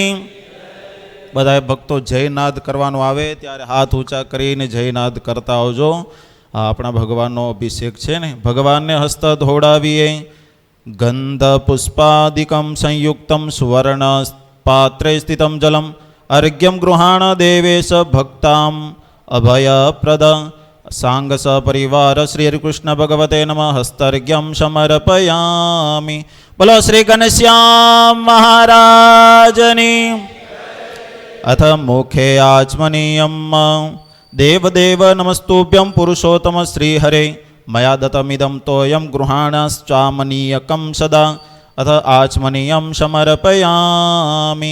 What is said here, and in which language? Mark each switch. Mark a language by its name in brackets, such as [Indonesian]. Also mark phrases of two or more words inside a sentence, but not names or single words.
[Gujarati] બધા ભક્તો જયનાદ કરવાનો આવે ત્યારે હાથ ઊંચા કરીને જયનાદ કરતા આવજો. આ આપણા ભગવાનનો અભિષેક છે ને. ભગવાનને હસ્ત ધોડાવીએ. [Sanskrit] गंध पुष्पादिकम संयुक्तम सुवर्ण पात्रे स्थितम जलम अर्घ्यम गृहाण देवेश भक्ताम अभयप्रद सांग सपरिवार श्री हरिकृष्ण भगवते नमः हस्तर्घ्यं समर्पयामि। [Gujarati] બોલો શ્રી ઘનશ્યામ મહારાજની। [Sanskrit] अथ मुखे आचमनीयं देवदेव नमस्तुभ्यं पुरुषोत्तम श्रीहरे मया दत्तमिदं तोयं गृहाणाश्चामनीयकं सदा अथ आचमनीयं समर्पयामि।